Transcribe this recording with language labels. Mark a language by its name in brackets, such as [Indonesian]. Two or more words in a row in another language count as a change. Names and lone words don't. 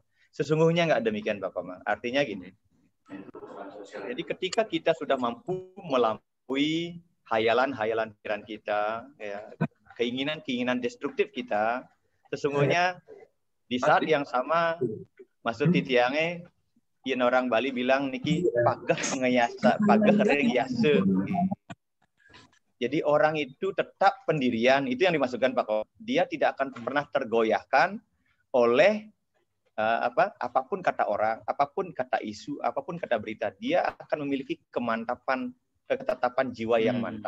[Indonesian] Sesungguhnya nggak demikian Pak Komang. Artinya gini. Jadi ketika kita sudah mampu melampaui hayalan-hayalan pikiran kita, ya, keinginan-keinginan destruktif kita, sesungguhnya di saat yang sama, maksud titiange, yen orang Bali bilang [Balinese] niki pagah mengayasa, pagah rengyase. [Indonesian] Jadi orang itu tetap pendirian, itu yang dimaksudkan Pak Ko. Dia tidak akan pernah tergoyahkan oleh apapun kata orang, apapun kata isu, apapun kata berita. Dia akan memiliki kemantapan, ketetapan jiwa yang mantap.